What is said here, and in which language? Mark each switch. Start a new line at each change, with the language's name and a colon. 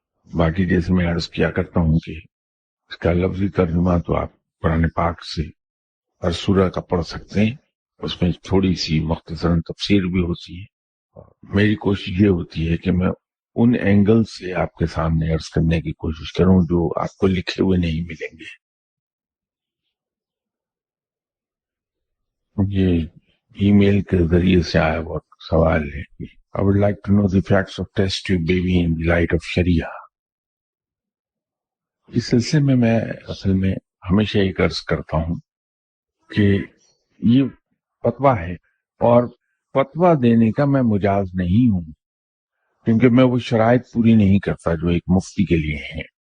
Urdu: باقی جیسے میں عرض کیا کرتا ہوں کہ اس کا لفظی ترجمہ تو آپ قرآن پاک سے ہر سورہ کا پڑھ سکتے ہیں، اس میں تھوڑی سی مختصراً تفسیر بھی ہوتی ہے. میری کوشش یہ ہوتی ہے کہ میں ان اینگل سے آپ کے سامنے عرض کرنے کی کوشش کروں جو آپ کو لکھے ہوئے نہیں ملیں گے. یہ ای میل کے ذریعے سے آیا بہت سوال ہے کہ
English: I would like to know the facts of test tube baby in the light of Sharia.
Urdu: اس سلسلے میں اصل میں ہمیشہ ایک عرض کرتا ہوں کہ یہ فتویٰ ہے اور فتویٰ دینے کا میں مجاز نہیں ہوں، کیونکہ میں وہ شرائط پوری نہیں کرتا جو ایک مفتی کے لیے ہیں.